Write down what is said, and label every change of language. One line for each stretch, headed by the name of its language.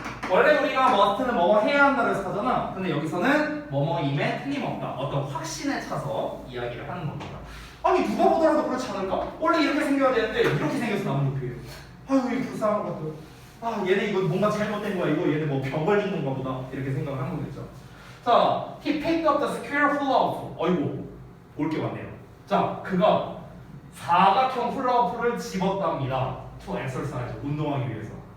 Korean: 원래 우리가 must는 뭐뭐 해야 한다를 하잖아. 근데 여기서는 뭐뭐임에 틀림없다. 어떤 확신에 차서 이야기를 하는 겁니다. 아니 누가 보더라도 그렇지 않을까? 원래 이렇게 생겨야 되는데 이렇게 생겨서 나뭇잎이에요. 아유 이 불쌍한 것들. 얘네 이거 뭔가 잘못된 거야. 이거 얘네 뭐 병 걸린 건가 보다. 이렇게 생각을 한 거겠죠.
English: 자, he picked up the square hula-hoop.
Korean: 어이구, 볼 게 많네요. 자, 그가 사각형 훌라후프를 집었답니다.
English: To exercise,
Korean: 운동하기 위해서.